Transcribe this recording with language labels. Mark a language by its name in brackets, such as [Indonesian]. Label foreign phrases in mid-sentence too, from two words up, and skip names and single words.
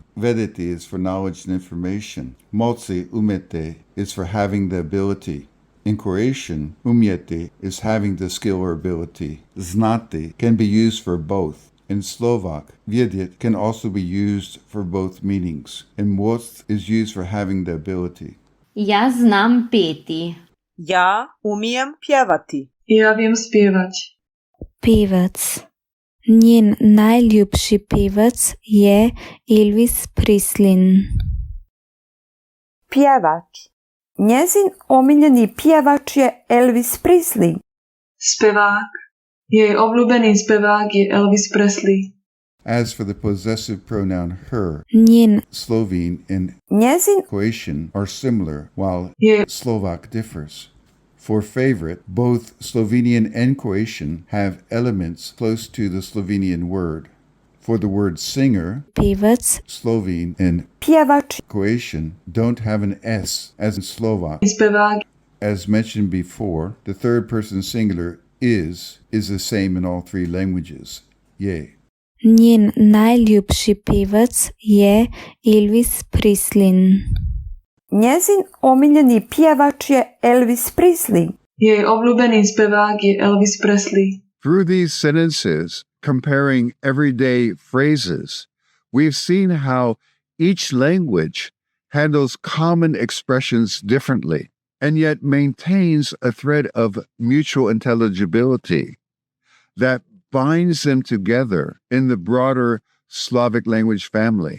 [English] Vedeti is for knowledge and information. [Slovenian] Moci umete [English] is for having the ability. In Croatian, umjeti is having the skill or ability. Znati can be used for both. In Slovak, vedjet can also be used for both meanings, and moc is used for having the ability. [Slovenian] Ja znam peti. [Croatian] Ja umijem pjevati. [Slovak] Ja viem spievať. [Slovenian] Pevec. Njen najljubši pevec je Elvis Presley. [Croatian] Pjevač. Njezin omiljeni pjevač je Elvis Presley. [Slovak] Spevák. Jej obľúbený spevák je Elvis Presley. [English] As for the possessive pronoun her, Njen Slovene and Njezin Croatian are similar, while Je Slovak differs. For favorite, both Slovenian and Croatian have elements close to the Slovenian word. For the word singer, pěvac, Slovene and pjevač, Croatian don't have an S as in Slovak. Spevák. As mentioned before, the third person singular is the same in all three languages. Je. [Slovenian] njen najljubši pjevac je Elvis Presley. [Croatian] njezin omiljeni pjevač je Elvis Presley. [Slovak] Jej obľúbený spevák je Elvis Presley. [English] Through these sentences, comparing everyday phrases, we've seen how each language handles common expressions differently and yet maintains a thread of mutual intelligibility that binds them together in the broader Slavic language family.